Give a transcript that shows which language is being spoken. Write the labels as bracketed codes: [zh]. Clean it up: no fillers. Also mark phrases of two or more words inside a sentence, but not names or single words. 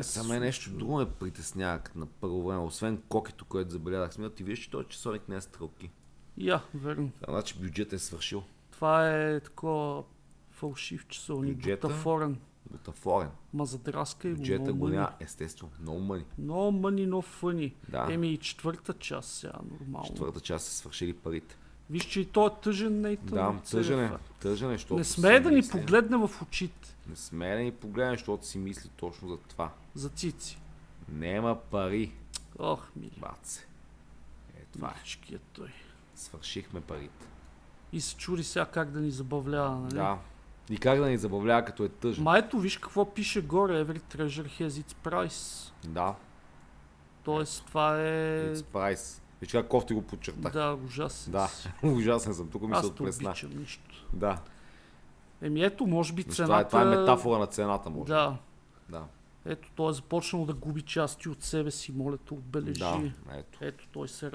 [bg] Само нещо друго ме притеснява на първо време, освен кокето, което забелязах. Смята, ти виж, че този часовник не е стрелки. Верно. Значи бюджет е свършил. Това е такова фалшив часовник. Бюджета? Бутафорен. Бутафорен. Ма задраска и го Бюджета много го мъни. няма, естествено. Много мъни. [en] No money, no funny. [bg] Да. Еми и четвърта част сега, нормално. Четвърта част са свършили парите. Виж, че и той е тъжен, Нейтън. Да, тъжен е, защото Не смее да ни си мисли- погледне в очите. Не смее да ни погледне, защото си мисли точно за това. За цици. Нема пари, Ох, мили. баце. Това е. Миличкият той. Свършихме парите. И се чуди сега как да ни забавлява, нали? Да. И как да ни забавлява, като е тъжен. Ма ето, виж какво пише горе. [en] Every treasure has its price. [bg] Да. Тоест, това е... [en] It's price. [bg] Виж как кофти го подчертах. Да, ужасен. Да. си. Ужасен съм. Тук ми се Аз те отплесна. обичам нищо. Да. Еми ето, може би Виж, цената... това е метафора на цената, може. Да. Да. Ето, той е започнал да губи части от себе си, моля те, отбележи. Да. Ето. Ето, той се